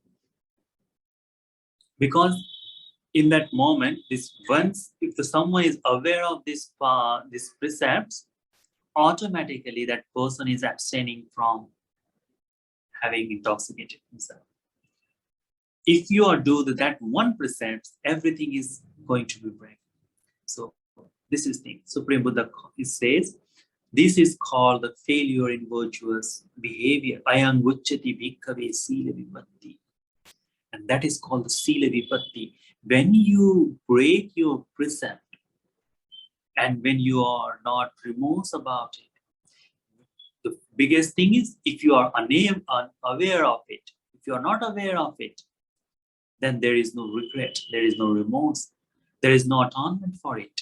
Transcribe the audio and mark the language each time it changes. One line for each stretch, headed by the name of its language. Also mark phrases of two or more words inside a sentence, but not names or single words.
English: Because in that moment, if someone is aware of these precepts, automatically that person is abstaining from having intoxicated himself. If you are doing that one precept, everything is going to be break. So this is the Supreme Buddha says, this is called the failure in virtuous behavior.
Pali: Ayang uchati bhikkhave sila vipatti.
English: And that is called the
Pali: sila vipatti.
English: When you break your precept and when you are not remorse about it, the biggest thing is if you are unaware of it, if you are not aware of it, then there is no regret, there is no remorse, there is no atonement for it.